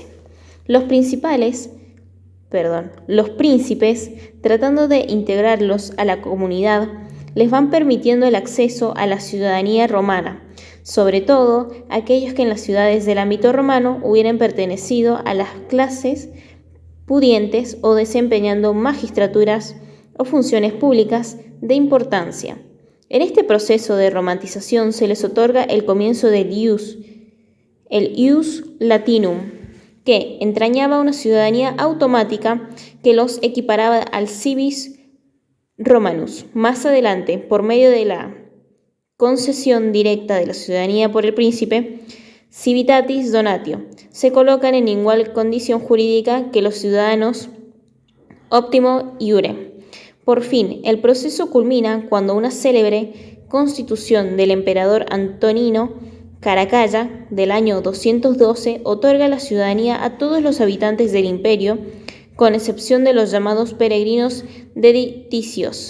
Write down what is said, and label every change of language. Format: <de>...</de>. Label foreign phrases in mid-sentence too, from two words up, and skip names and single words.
<es>Los príncipes, tratando de integrarlos a la comunidad, les van permitiendo el acceso a la ciudadanía romana, sobre todo aquellos que en las ciudades del ámbito romano hubieran pertenecido a las clases pudientes o desempeñando magistraturas o funciones públicas de importancia. En este proceso de romantización se les otorga el comienzo del</es> <la>ius latinum,</la> <es>que entrañaba una ciudadanía automática que los equiparaba al</es> <la>civis romanus.</la> <es>Más adelante, por medio de la concesión directa de la ciudadanía por el príncipe,</es> <la>civitatis donatio,</la> <es>se colocan en igual condición jurídica que los ciudadanos</es> <la>optimo iure.</la> <es>Por fin, el proceso culmina cuando una célebre constitución del emperador Antonino Caracalla del año 212 otorga la ciudadanía a todos los habitantes del imperio, con excepción de los llamados peregrinos dediticios.</es>